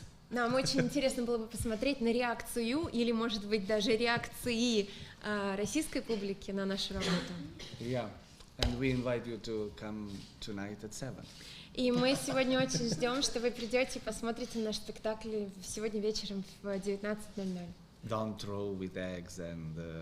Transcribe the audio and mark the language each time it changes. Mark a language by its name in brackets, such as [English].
[Russian] Нам очень интересно было бы посмотреть на реакцию или, может быть, даже реакции российской публики на нашу работу. [English] Yeah. And we invite you to come tonight at 7. [Russian] И мы сегодня очень ждем, что вы придете и посмотрите наш спектакль сегодня вечером в 19:00. [English] Don't throw with eggs and